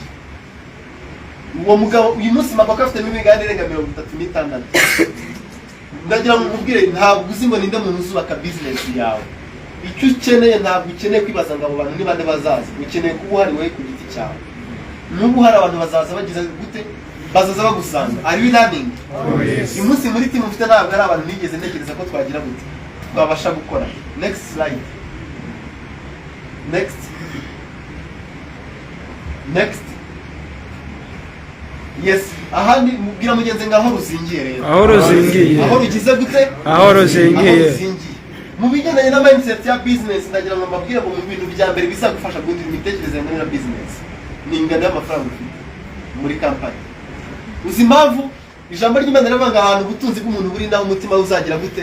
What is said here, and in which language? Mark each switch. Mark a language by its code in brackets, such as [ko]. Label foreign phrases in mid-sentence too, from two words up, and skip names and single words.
[rw] Uwo mugabo uyu munsi mabaka afite n'imigani irenga 36. Ndagira ngo nkubwire, ntabwo uzi ngo ninde muntu uzubaka business yawe. Icyo ukeneye ntabwo ukeneye kwibaza ngo abo bantu ni bande bazaza, ukeneye kuba uhari wowe ku giti cyawe. N'ubu hari abantu bazaza bagize gute, bazaza bagusanga. [en] Are we learning? [rw] Uyu munsi muri team mfite ntabwo ari abantu nigeze ntekereza ko twagira gute twabasha gukora. [en] Next slide. Next. Yes, [rw] ahandi mubwira mugenzi ngaho ruzingiye rero. Aho ruzingiye. Aho rugize gute? Aho ruzingiye. Mu bigendanye na mindset ya business ndagira ngo mbabwire ngo mu bintu bya mbere bizagufasha guhindura imitekerereze muri business ni ingano y'amafaranga ufite muri company. Uzi impamvu ijambo ry'Imana rivuga ahantu ubutunzi bw'umuntu buri naho umutima uzagira gute?